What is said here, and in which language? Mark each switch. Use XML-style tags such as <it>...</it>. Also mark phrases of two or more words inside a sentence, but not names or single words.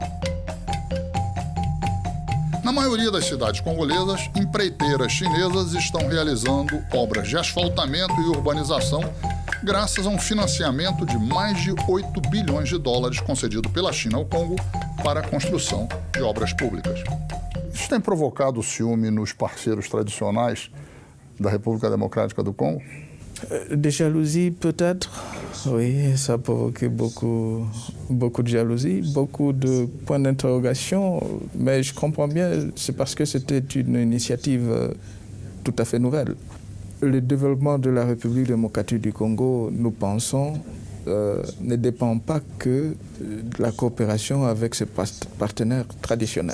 <pt>Na maioria das cidades congolesas, empreiteiras chinesas estão realizando obras de asfaltamento e urbanização graças a um financiamento de mais de 8 bilhões de dólares concedido pela China ao Congo para a construção de obras públicas. Isso tem provocado ciúme nos parceiros tradicionais da República Democrática do Congo?</pt> <fr>Des jalousies peut-être, oui, ça a provoqué beaucoup de jalousie, beaucoup de points d'interrogation, mais je comprends bien, c'est parce que c'était une initiative tout à fait nouvelle. Le développement de la République démocratique du Congo, nous pensons, ne dépend pas que de la coopération avec ses partenaires traditionnels.</fr>